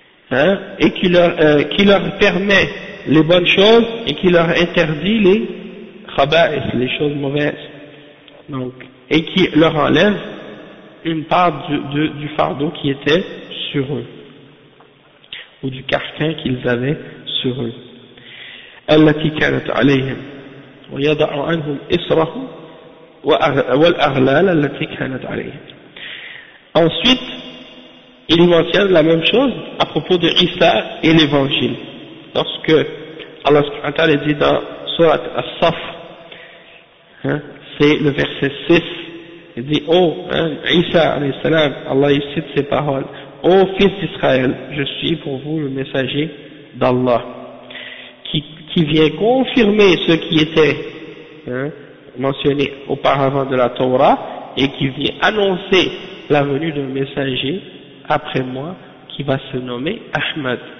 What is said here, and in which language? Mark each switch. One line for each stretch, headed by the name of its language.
French: hein, et qui leur permet les bonnes choses et qui leur interdit les khaba'is, les choses mauvaises, donc, et qui leur enlève une part du fardeau qui était sur eux, ou du carcan qu'ils avaient sur eux.
Arabic: التي كانت عليهم ويضع عنهم إسرهم والأغلال التي كانت عليهم.
French: Ensuite, il mentionne la même chose à propos de Isa et l'Évangile. Lorsque Allah subhanahu wa ta'ala dit dans Surat As-Saff, c'est le verset 6, il dit, Isa, alayhi salam, Allah cite ses paroles, ô fils d'Israël, je suis pour vous le messager d'Allah, qui vient confirmer ce qui était mentionné auparavant de la Torah, et qui vient annoncer la venue d'un messager après moi, qui va se nommer Ahmad.